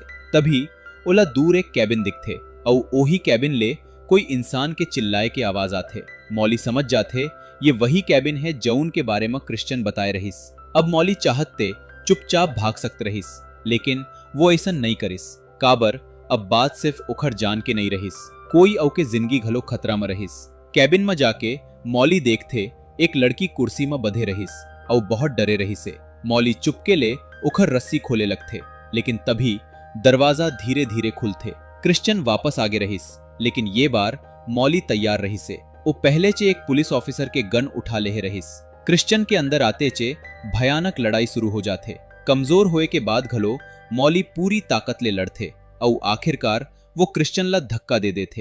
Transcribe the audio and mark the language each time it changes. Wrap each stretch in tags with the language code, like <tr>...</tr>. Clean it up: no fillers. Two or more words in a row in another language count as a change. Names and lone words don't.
<hne>तभी ओला दूर एक कैबिन दिखथे और ओही कैबिन ले कोई इंसान के चिल्लाए के आवाज आथे। मौली समझ जाथे ये वही कैबिन है जौन के बारे में क्रिश्चियन बताए रहीस। अब मौली चाहते चुपचाप भाग सकते रहीस, लेकिन वो ऐसा नहीं करिस। काबर अब बात सिर्फ उखर जान के नहीं रहीस, कोई औ के जिंदगी घलो खतरा में रहीस। कैबिन में जाके मौली देखथे एक लड़की कुर्सी में बधे रहीस और बहुत डरे रही से। मौली चुपके ले उखर रस्सी खोले लगथे, लेकिन तभी दरवाजा धीरे धीरे खुलथे। क्रिश्चियन वापस आगे रहीस, लेकिन ये बार मौली तैयार रही से। वो पहले चे एक पुलिस ऑफिसर के गन उठा ले रहीस। क्रिश्चियन के अंदर आते चे भयानक लड़ाई शुरू हो जाते। कमजोर होए के बाद घलो मौली पूरी ताकत ले लड़थे और आखिरकार वो क्रिश्चियन ला धक्का दे देथे।</hne>